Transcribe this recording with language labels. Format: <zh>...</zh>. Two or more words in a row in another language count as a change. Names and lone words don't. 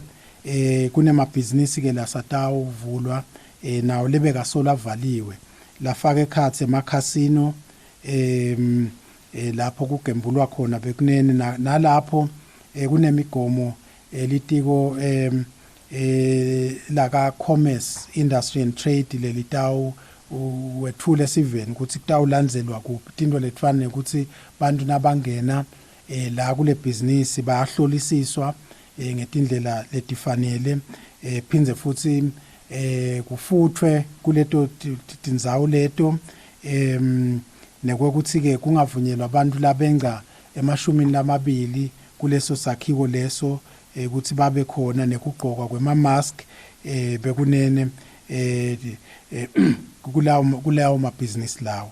<ss>Kunemabhizinisi ke lasatawuvulwa nawo lebeka sola valiwe lafaka ekhatsi emakhasino lapho kugembulwa khona bekunene nalapho kunemigomo litiko laka</ss> <en>commerce industry and trade</en> <ss>lelitawu wethule siveni ukuthi kutawulandzelwa kuphi tinto letfana ukuthi bantu nabangena la kule business bayahlolisiswa ngetindlela letifanele phindze futhi kufuthwe kuleto tindzawo leto nekwekuthi ke kungavunyelwa abantu labenga emashumini lamabili kuleso sakhiwo leso ukuthi babe khona nekugqoka kwema-mask bekunene kulawo mabhizinisi lawo.</ss>